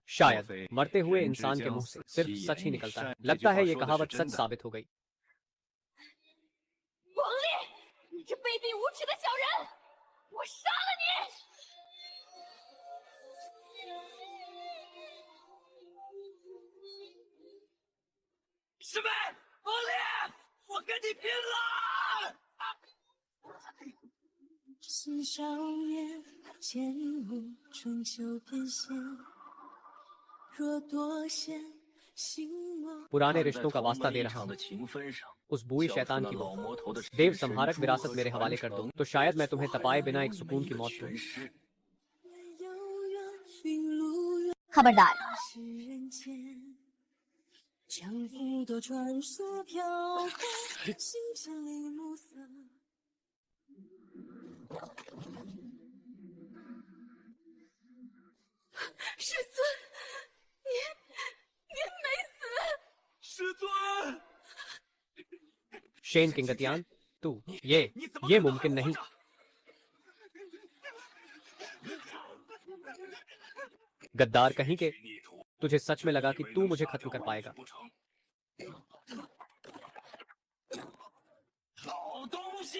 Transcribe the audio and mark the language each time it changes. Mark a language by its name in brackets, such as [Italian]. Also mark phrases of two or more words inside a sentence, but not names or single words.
[Hindi] शायद मरते हुए इंसान के मुंह से सिर्फ सच ही निकलता है। लगता है ये कहावत सच साबित हो गई। [Chinese] 王烈，你这卑鄙无耻的小人，我杀了你！师妹，王烈，我跟你拼了！新少年，剑舞春秋变迁，若多险，心魔。 [Hindi] पुराने रिश्तों का वास्ता दे रहा हूँ, उस बुरी शैतान की वो देव संहारक विरासत मेरे हवाले कर दो, तो शायद मैं तुम्हें तपाए बिना एक सुकून की मौत दूं। खबरदार, [Chinese] 是人间，江湖多传说飘过，行千里暮色。师尊，您没死。师尊， [Hindi] शेन किंगतियान, तू ये मुमकिन नहीं। गद्दार कहीं के, तुझे सच में लगा कि तू मुझे खत्म कर पाएगा? [Chinese] 好东西！